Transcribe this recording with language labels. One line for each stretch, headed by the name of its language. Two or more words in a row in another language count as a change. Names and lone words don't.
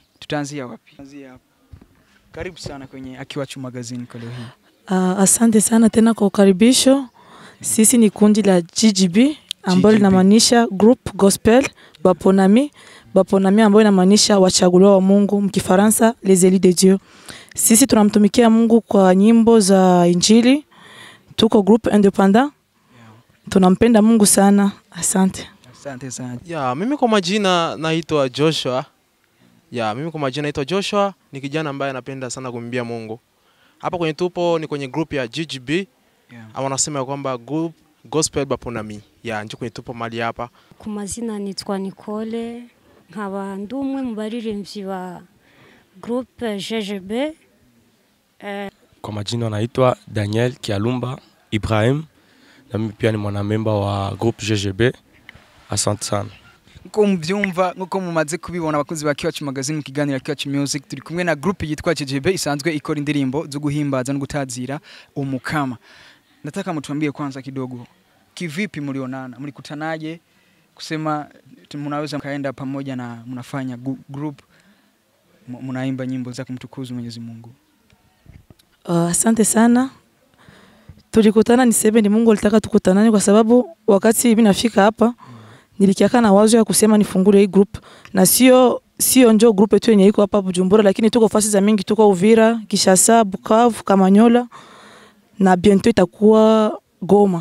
Swahili: Tutaanzia wapi? Tuanzia hapa. Karibu sana kwenye Kiwachu Magazine kwa leo hii. Asante sana tena kwa ukaribisho. Sisi ni kundi la GGB ambalo linamaanisha Group Gospel Baponami. Baponami ambayo inamaanisha wachaguliwa wa Mungu, mkifaransa
French: les élus de Dieu.
Swahili: Sisi tunamtumikia Mungu kwa nyimbo za Injili. Tuko
English: group independent.
Swahili: Tunampenda Mungu sana. Asante. Asante sana. Mimi kwa majina naitwa Joshua. Mimi kwa majina naitwa Joshua, ni kijana ambaye anapenda sana kumwimbia Mungu. Hapa kwenye tupo ni kwenye group ya GGB. Ama wanasema kwamba group Gospel Baponami. Nje kwenye tupo mali hapa. Kwa majina nitwa Nicole.
Rundi: Nkaba ndumwe mu baririmbyi ba groupe GGB.
Swahili: Kwa majina naitwa Daniel Kialumba Ibrahim, na mimi pia ni mwanamemba wa groupe GGB. Asante sana.
Rundi: Nko mvyumva nko mumaze kubibona abakunzi ba Kiwachu Magazine mu kiganiro Kiwachu Music, turi kumwe na groupe yitwa GGB isanzwe ikora indirimbo zo guhimbaza no gutazira umukama.
Swahili: Nataka mtuambie kwanza kidogo kivipi mlionana, mlikutanaje, kusema mnaweza mkaenda pamoja na mnafanya group mnaimba nyimbo za kumtukuza Mwenyezi Mungu. Asante sana. Tulikutana niseme ni Mungu alitaka tukutanane kwa sababu wakati mimi nafika hapa nilikiaka na wazo ya kusema nifungule hii group, na sio njoo group yetu yenye iko hapa Bujumbura, lakini tuko fasi za mingi, tuko Uvira, Kishasa, Bukavu, Kamanyola na bientôt itakuwa Goma.